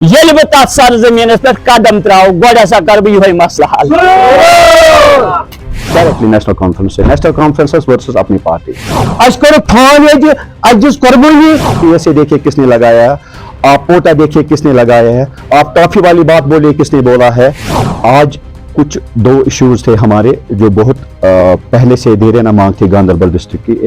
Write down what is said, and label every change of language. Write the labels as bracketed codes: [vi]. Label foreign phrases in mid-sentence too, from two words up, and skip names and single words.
[ks] یل بہ تر سرزمین پہ قدم تراو گوڑ ہسا کر بہ یہ مسئلہ حل [ur] ڈائریکٹلی نیشنل کانفرنس سے نیشنل کانفرنس ورسز اپنی پارٹی [ks] اس کرو تھان یہ اجس قربانی [ur] پیسے دیکھیے کس نے لگایا ہے, آپ پوٹا دیکھیے کس نے لگایا ہے, آپ ٹافی والی بات بولیے کس نے بولا ہے. آج کچھ دو ایشوز تھے ہمارے جو بہت پہلے سے دیرینہ مانگ تھی گاندربل ڈسٹرکٹ کی.